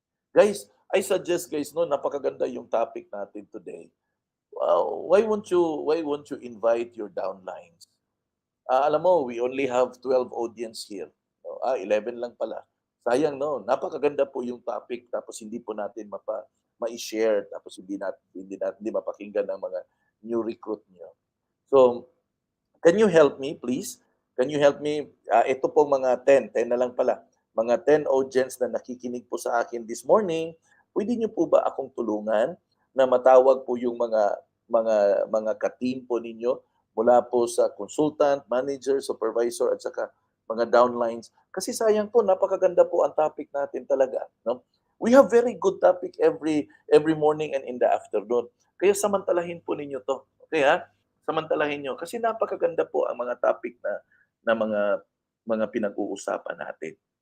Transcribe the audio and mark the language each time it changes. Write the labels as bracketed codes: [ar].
[en] Guys, I suggest guys, no, [tl] napakaganda yung topic natin [en] today. Why won't you invite your downlines? [tl] Alam mo, [en] we only have 12 audience here. [tl] 11 lang pala. Sayang, no? Napakaganda po yung topic tapos hindi po natin ma-share tapos hindi mapakinggan ng mga new recruit niyo. [en] So, can you help me, please? Can you help me? [tl] Ito po mga 10 na lang pala. Mga 10 audience na nakikinig po sa akin [en] this morning, [tl] pwede niyo po ba akong tulungan na matawag po yung mga ka-team po ninyo mula po sa consultant, manager, supervisor, at saka mga downlines. Kasi sayang po, napakaganda po ang topic natin talaga. No? [en] We have very good topic every morning and in the afternoon. [tl] Kaya samantalahin po ninyo to. Okay ha? Samantalahin nyo. Kasi napakaganda po ang mga topic na mga pinag-uusapan natin.